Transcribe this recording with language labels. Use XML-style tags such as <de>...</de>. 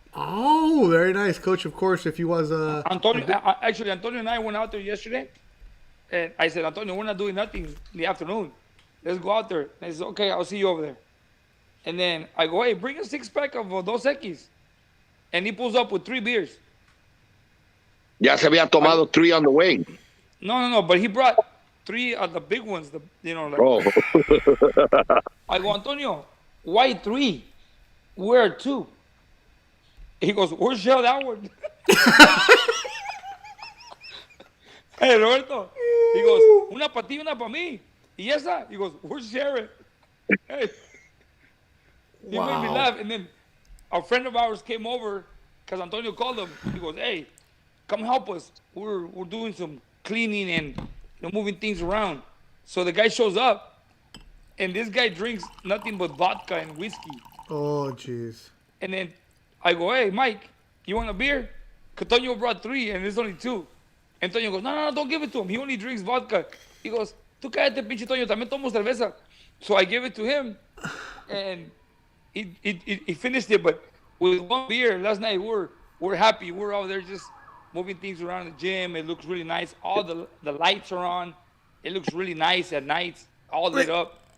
<en>Oh, very nice, Coach. Of course, if he was Antonio, actually, Antonio and I went out there yesterday, and I said, Antonio, we're not doing nothing in the afternoon. Let's go out there. And he said, okay, I'll see you over there. And then I go, hey, bring a 6-pack of Dos Equis. And he pulls up with 3 beers.</en> <es>Ya se había tomado 3</es> <en>on the way. No, but he brought 3 of the big ones. Oh. I go, Antonio, why 3? Where 2? He goes, where's Shell that one? Hey, Roberto.</en> <es>He goes, una para ti, una para mí. Y esa?</es> <en>He goes, where's Sharon? Hey. He made me laugh. And then a friend of ours came over because Antonio called him. He goes, hey, come help us. We're doing some cleaning and moving things around. So the guy shows up, and this guy drinks nothing but vodka and whiskey. Oh, jeez. And then I go, hey, Mike, you want a beer? Antonio brought 3, and there's only 2. Antonio goes, no, don't give it to him. He only drinks vodka.</en> <es>He goes, tú cállate, pinche Toño, también tomo cerveza.</es> <en>So I give it to him, and he finished it. But with 1 beer, last night we're happy. We're out there just moving things around the gym. It looks really nice. All the lights are on. It looks really nice at night, all lit up.</en>